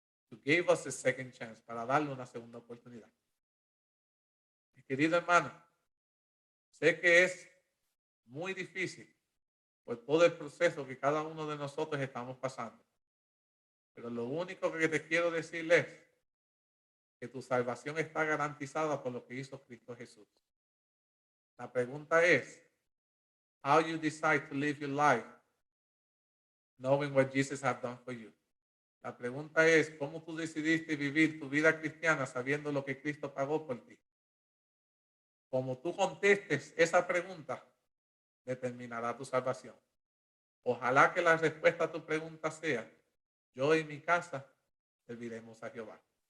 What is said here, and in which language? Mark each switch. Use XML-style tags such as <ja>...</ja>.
<en>To give us a second chance,</en> <es>para darle una segunda oportunidad. Mi querido hermano, sé que es muy difícil por todo el proceso que cada uno de nosotros estamos pasando. Pero lo único que te quiero decir es que tu salvación está garantizada por lo que hizo Cristo Jesús. La pregunta es,</es> <en>how you decide to live your life knowing what Jesus has done for you.</en> <es>La pregunta es, ¿cómo tú decidiste vivir tu vida cristiana sabiendo lo que Cristo pagó por ti? Como tú contestes esa pregunta, determinará tu salvación. Ojalá que la respuesta a tu pregunta sea, yo y mi casa serviremos a Jehová.</es>